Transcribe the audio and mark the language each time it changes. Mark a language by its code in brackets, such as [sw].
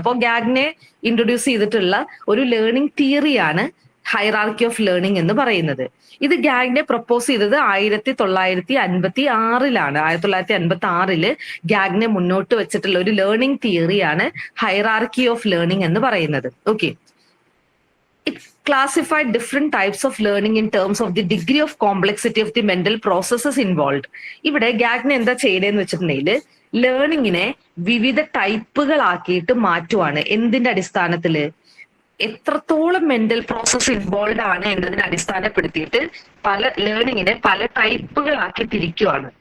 [ml] അപ്പോൾ Gagne introduce ചെയ്തിട്ടുള്ള ഒരു ലേണിംഗ് തിയറിയാണ് ഹൈറാർക്കി ഓഫ് ലേണിംഗ് എന്ന് പറയുന്നത്. ഇത് ഗാഗ്നെ പ്രപ്പോസ് ചെയ്തത് 1956-ലാണ്. 1956 ഗാഗ്നെ മുന്നോട്ട് വെച്ചിട്ടുള്ള ഒരു ലേണിംഗ് തിയറിയാണ് ഹൈറാർക്കി ഓഫ് ലേണിംഗ് എന്ന് പറയുന്നത്. [en] Okay, it classified different types of learning in terms of the degree of complexity of the mental processes involved. [ml] ഇവിടെ ഗാഗ്നെ എന്താ ചെയ്തതെന്ന് വെച്ചിട്ടുണ്ടെങ്കിൽ ലേണിങ്ങിനെ വിവിധ ടൈപ്പുകളാക്കിയിട്ട് മാറ്റുവാണ്. എന്തിന്റെ അടിസ്ഥാനത്തില്? എത്രത്തോളം മെന്റൽ പ്രോസസ് ഇൻവോൾവ് ആണ് എന്നതിനെ അടിസ്ഥാനപ്പെടുത്തിയിട്ട് ലേണിങ്ങിനെ പല ടൈപ്പുകളാക്കി തിരിക്കുവാണ്.